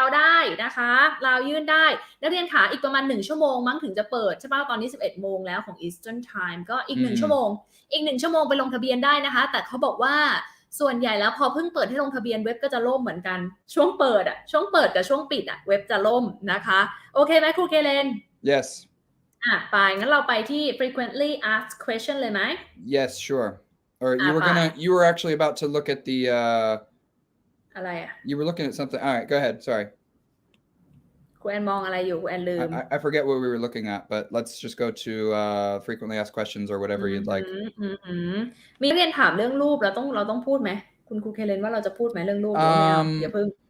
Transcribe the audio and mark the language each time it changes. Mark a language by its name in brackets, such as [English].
[Thai] นะคะลาวยื่นได้นักเรียนขาอีกประมาณ1 ชั่วโมงมั้งถึงจะเปิดใช่ปะตอนนี้ 11 โมงแล้วของ Eastern Time ก็อีก1 ชั่วโมงไปลงทะเบียนได้นะคะแต่เขาบอกว่าส่วนใหญ่แล้วพอเพิ่งเปิดให้ลงทะเบียนเว็บก็จะล่มเหมือนกันช่วงเปิดกับช่วงปิดเว็บจะล่มนะคะโอเคไหมครูเคเลน [English] Yes [Thai] ไปงั้นเราไปที่ [English] frequently asked question [Thai] เลยไหม [English] Yes sure or you were actually about to look at the [Thai] อะไร [English] you were looking at something all right go ahead sorry [Thai] ครูแอนมองอะไรอยู่ครูแอนลืม [English] I forget what we were looking at but let's just go to frequently asked questions or whatever you'd like [Thai] มีนักเรียนถามเรื่องรูปเราต้องพูดไหมคุณครูเคเลนว่าเราจะพูดไหมเรื่องรูปอย่าเพิ่ง